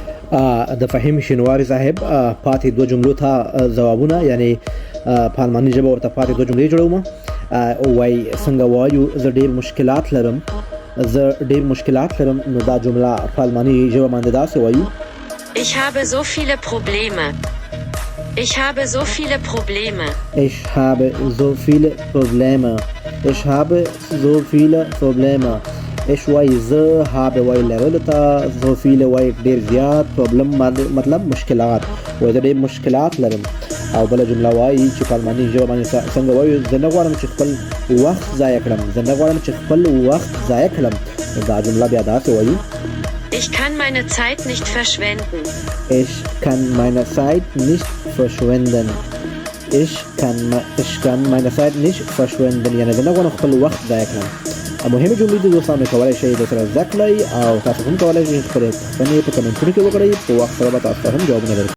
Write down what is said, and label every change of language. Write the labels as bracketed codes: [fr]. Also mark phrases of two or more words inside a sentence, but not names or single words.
[ps] د فهیم شینواری صاحب پاتې دوه جملو ته ځوابونه یعنی په الماني ژبه ورته پاتې دوه جملې جوړوم. وای څنګه وایو زه ډېر مشکلات لرم نو دا جمله په الماني ژبه باندې داسې وایو: [de] Ich habe so viele Probleme. Ich habe so viele Probleme. Ich habe so viele Probleme. Ich habe so viele Probleme. [ps] Ich وای زه habe وای لرلو ته [de] so viele [ps] وای ډېر زیات problem مطلب مشکلات وای زه ډېر مشکلات لرم. او بله جمله وایي چې په الماني ژبه باندې څنګه وایو: زه نه غواړم چې خپل وخت ضایع کړم. دا جمله بیا داسې وایي: [de] Ich kann meine Zeit nicht verschwenden. Ich kann meine Zeit nicht verschwenden. [ps] یعنی زه نه غواړم خپل وخت ضایع کړم. مهمې جملې دي دوستانو کولی شئ درسره زده کړئ او تاسو هم کولی شئ خپلې پوښتنې په کمنټونو کې وکړئ. په وخت سره به تاسو ته هم جوابونه درکړو.